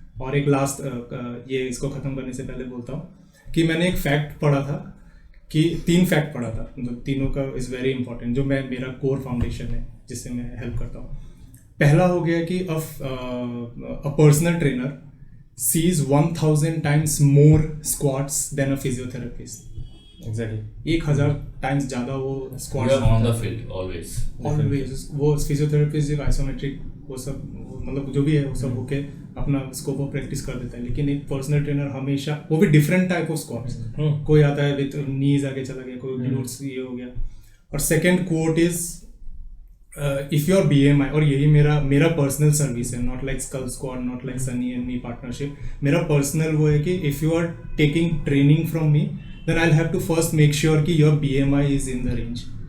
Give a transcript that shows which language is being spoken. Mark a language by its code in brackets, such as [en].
[hi] और एक लास्ट ये इसको ख़त्म करने से पहले बोलता हूँ कि मैंने एक फैक्ट पढ़ा था कि 3 फैक्ट पढ़ा था, मतलब तीनों का [en] is very important, [hi] जो मेरा कोर फाउंडेशन है जिससे मैं हेल्प करता हूँ। पहला हो गया कि [en] A personal trainer sees 1000 times more squats than a physiotherapist. Exactly [hi] 1000 times ज़्यादा वो [en] We are on the field always. [hi] वो फिजियोथेरेपिस्ट जो आइसोमेट्रिक वो सब मतलब जो भी है वो सब होके अपना स्कोप ऑफ प्रैक्टिस कर देता है, लेकिन एक पर्सनल ट्रेनर हमेशा वो भी डिफरेंट टाइप ऑफ स्क्वाट्स, कोई आता है विद नीज आगे चला गया, कोई ग्लूट्स ये हो गया। [en] और second quote is if your BMI, [hi] और यही मेरा पर्सनल सर्विस है, [en] not like sculpt squad, not like Sunny and me partnership, [hi] मेरा पर्सनल वो है कि [en] if you are taking training from me then I'll have to first make sure कि your BMI is in the range,